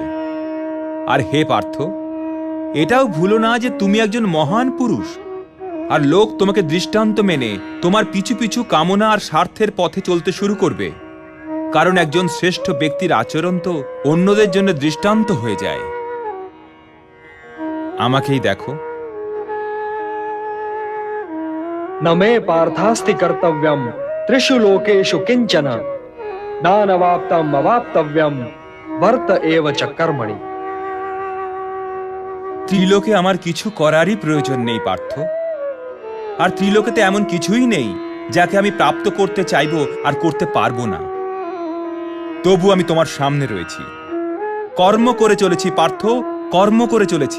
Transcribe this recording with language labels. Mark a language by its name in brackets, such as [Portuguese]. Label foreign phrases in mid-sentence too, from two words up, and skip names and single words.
[Bangla] আর হে পার্থ, এটাও ভুলো না যে তুমি একজন মহান পুরুষ, আর লোক তোমাকে দৃষ্টান্ত মেনে তোমার পিছু পিছু কামনা আর স্বার্থের পথে চলতে শুরু করবে, কারণ একজন শ্রেষ্ঠ ব্যক্তির আচরণ তো অন্যদের জন্য দৃষ্টান্ত হয়ে যায়। আমাকেই দেখো। [Sanskrit] न मे पार्थास्ति कर्तव्यं त्रिषु लोकेषु किंचन नानवाप्तम अवाप्तव्यम वर्त एव च कर्मणि। [Bangla] ত্রিলোকে আমার কিছু করারই প্রয়োজন নেই পার্থ, আর ত্রিলোকেতে এমন কিছুই নেই যাকে আমি প্রাপ্ত করতে চাইব আর করতে পারবো না। তবু আমি তোমার সামনে রয়েছি, কর্ম করে চলেছি পার্থ, কর্ম করে চলেছি।